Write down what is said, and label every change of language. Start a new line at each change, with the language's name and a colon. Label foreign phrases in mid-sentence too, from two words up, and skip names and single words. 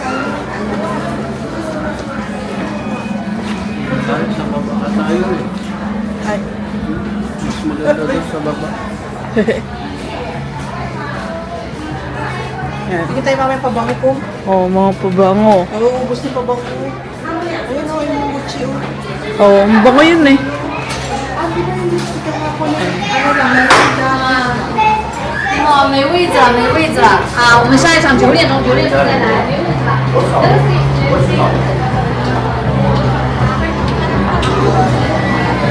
Filipino: Sa baba ka tayo eh. Ay, Mas maganda doon sa baba. yan. Sige tayo mamaya pabango ko. Oh, mga pabango. Nauubos na pabango ko. Ayun o, yung Gucci o. Oh, mabango yun eh.
Chinese: 哦，没位置了，没位置了啊！我们下一场9点钟再来，没位置了。